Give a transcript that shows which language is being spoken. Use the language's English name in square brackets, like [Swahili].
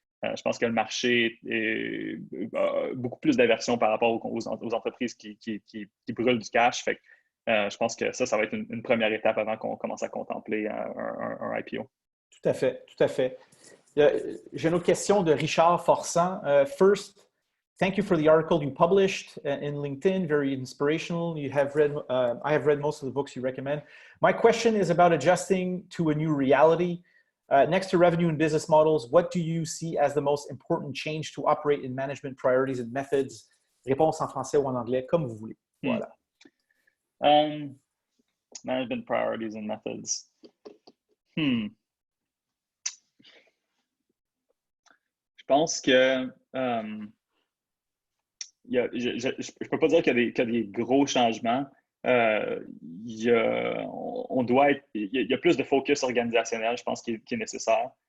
[French] Je pense que le marché a beaucoup plus d'aversion par rapport aux entreprises qui brûlent du cash. Fait que, je pense que ça va être une première étape avant qu'on commence à contempler un IPO. Tout à fait, tout à fait. J'ai une autre question de Richard Forçant. [English] First, thank you for the article you published in LinkedIn. Very inspirational. I have read most of the books you recommend. My question is about adjusting to a new reality. Next to revenue and business models, what do you see as the most important change to operate in management priorities and methods? [French] Réponse en français ou en anglais, comme vous voulez. Voilà. [English] Management priorities and methods. [French] Je pense que je ne peux pas dire qu'il y a des gros changements. Il y a plus de focus organisationnel, je pense, qui est nécessaire.